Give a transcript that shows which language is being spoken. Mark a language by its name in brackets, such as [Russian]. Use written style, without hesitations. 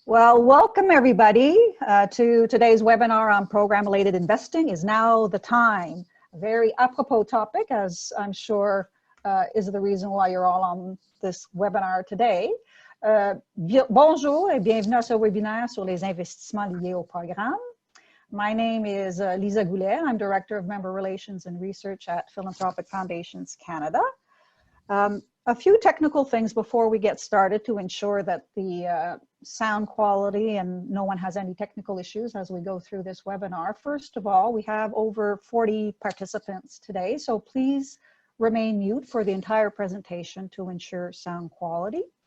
[English] Well, welcome everybody to today's webinar on program-related investing. Is now the time. A very apropos topic, as I'm sure is the reason why you're all on this webinar today. [French] Bonjour et bienvenue à ce webinaire sur les investissements liés au programme. [English] My name is Lisa Goulet. I'm Director of Member Relations and Research at Philanthropic Foundations Canada. A few technical things before we get started to ensure that the sound quality and no one has any technical issues as we go through this webinar. First of all, we have over 40 participants today, so please remain mute for the entire presentation to ensure sound quality.